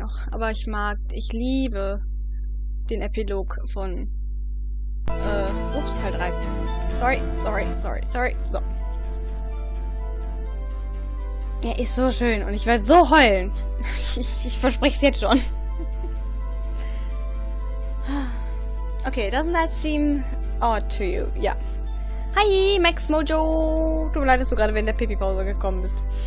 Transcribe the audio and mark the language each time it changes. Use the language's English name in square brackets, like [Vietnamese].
[German] Aber ich liebe den Epilog von Teil 3. Sorry. So. Er ist so schön und ich werde so heulen. Ich verspreche es jetzt schon. [English] Okay, doesn't that seem odd to you? [German] Ja. Hi, Max Mojo! Tut mir leid, dass du gerade während der Pipi-Pause gekommen bist.